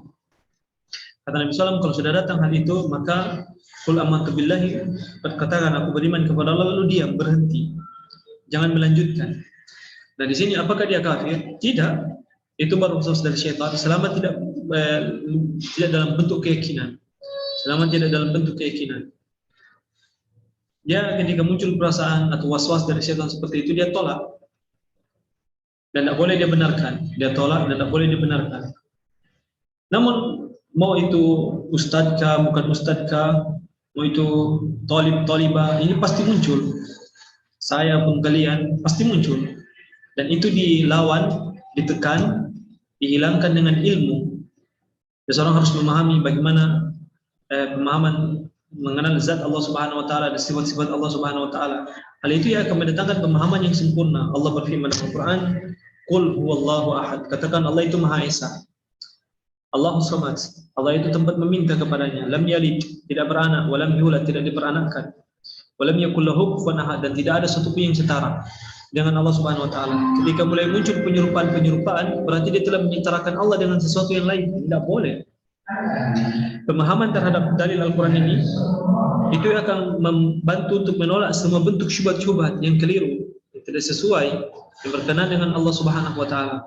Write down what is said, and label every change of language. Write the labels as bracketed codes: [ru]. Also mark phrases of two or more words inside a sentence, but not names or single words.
[id] Kata Nabi SAW, kalau sudah datang hal itu, maka [ar] قل آمنت بالله, [id] katakan aku beriman kepada Allah, lalu diam, berhenti, jangan melanjutkan. Nah di sini apakah dia kafir? Tidak. Itu baru waswas dari syaitan selama tidak dalam bentuk keyakinan. Dia ketika muncul perasaan atau was-was dari syaitan seperti itu, dia tolak dan tidak boleh dia benarkan. Dia tolak dan tidak boleh dia benarkan. Namun mau itu ustadzkah, bukan ustadzkah, mau itu talibah, ini pasti muncul. Saya pun kalian pasti muncul. Dan itu dilawan, ditekan, dihilangkan dengan ilmu. Seseorang harus memahami bagaimana pemahaman mengenal zat Allah [ar] سبحانه وتعالى [id] dan sifat-sifat Allah [ar] سبحانه وتعالى. [id] Hal itu yang akan mendatangkan pemahaman yang sempurna. Allah berfirman dalam Al-Qur'an, [ar] "قل هو الله أحد." [id] Katakan Allah itu Maha Esa. [ar] الله الصمد. [id] Allah itu tempat meminta kepadanya. [ar] لم يلد, [id] tidak beranak, [ar] ولم يولد, [id] tidak diperanakkan. [ar] ولم يكن له كفوا أحد, [id] dan tidak ada satu pun yang setara dengan Allah [ar] سبحانه وتعالى. [id] Ketika mulai muncul penyerupaan, berarti dia telah menyetarakan Allah dengan sesuatu yang lain. Tidak boleh. Pemahaman terhadap dalil Al-Quran ini itu akan membantu untuk menolak semua bentuk syubhat-syubhat yang keliru, yang tidak sesuai, yang berkenaan dengan Allah [ar] سبحانه وتعالى.